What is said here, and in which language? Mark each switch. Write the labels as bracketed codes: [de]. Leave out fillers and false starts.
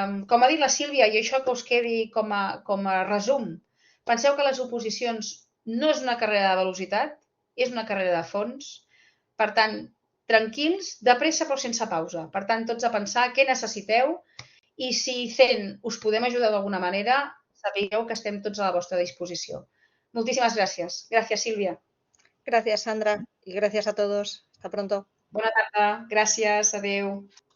[ca] Com ha dit la Sílvia, i això que us quedi com a resum, penseu que les oposicions no és una carrera de velocitat, és una carrera de fons. Per tant, tranquils, de pressa però sense pausa. Per tant, tots a pensar què necessiteu i si fent us podem ajudar d'alguna manera, sapigueu que estem tots a la vostra disposició. Moltíssimes gràcies. Gràcies, Sílvia. [es] Gracias, Sandra, y gracias a todos. Hasta pronto. [ca] Bona tarda. Gràcies. Adéu.